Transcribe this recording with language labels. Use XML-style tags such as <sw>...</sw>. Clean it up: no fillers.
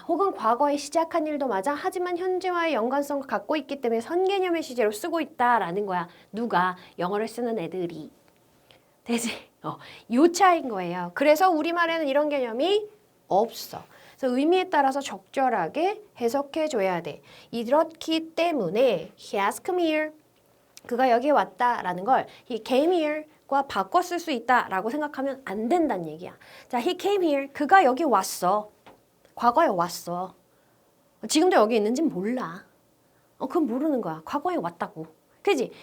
<ko>혹은 과거에 시작한 일도 맞아. 하지만 현재와의 연관성을 갖고 있기 때문에 선 개념의 시제로 쓰고 있다라는 거야. 누가? 영어를 쓰는 애들이. 되지? 요 차이인 거예요. 그래서 우리말에는 이런 개념이 없어. 그래서 의미에 따라서 적절하게 해석해 줘야 돼. 이렇기 때문에</ko> <en>he has come here.</en> <ko>그가 여기에 왔다라는 걸</ko> <en>he came here.</en> <ko>과 바꿔 쓸 수 있다라고 생각하면 안 된다는 얘기야. 자,</ko> <en>he came here.</en> <ko>그가 여기 왔어. 과거에 왔어. 지금도 여기 있는지 몰라. 그건 모르는 거야. 과거에 왔다고. 그지?</ko>